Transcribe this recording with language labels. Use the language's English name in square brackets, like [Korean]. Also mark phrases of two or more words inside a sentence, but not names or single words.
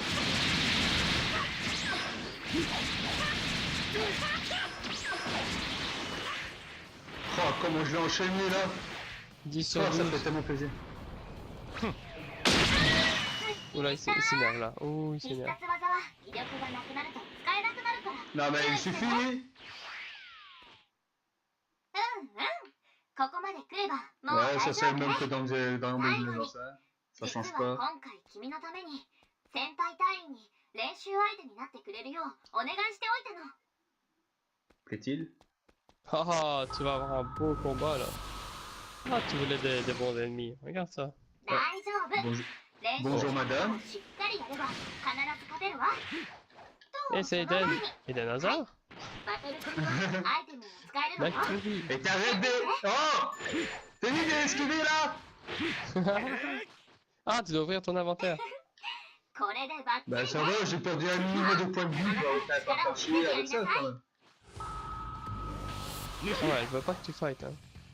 [French] Oh, comment je l'ai enchaîné là. 10 sur Oh, ça 12. fait tellement plaisir. Oula, il s'énerve là. Oh, il [Japanese] 必 [French] s'énerve. [Japanese] 殺技は威力がなくなると使えなくなるから。 [French] Non, mais il suffit. [Japanese] ここまで来ればもう [French] Ouais, [Japanese] 大 [French] ça [Japanese] 丈 [French] c'est [Japanese] 夫 [French] le [Japanese] ね [French] même que dans Ball Z, ça. Ça [Japanese] 実は [French] change pas. [Japanese] 今回君のために先輩隊員に練習相手になってくれるようお願いしておいたの。 [French] Plaît-il? Ah, tu vas avoir un beau combat là. Ah, tu voulais des bons ennemis. Regarde ça. 大丈夫。 Bonjour. [Japanese] 練習 [French] Bonjour, madame. [Japanese] しっかりやれば必ず勝てるわ。 [French] Et c'est Eden. Eden Hazard? [Japanese] バトル中のアイテムを使えるのよ。 [French] Mercury. Et t'arrêtes de... Oh! T'as vu d'esquiver là? Ah, tu dois ouvrir ton inventaire. [Japanese] これでバッチリ [French] Bah ça va, j'ai perdu un minimum de points de vie, t'as pas faire chier avec ça quand même. Ouais, je veux pas que tu fights. Hein.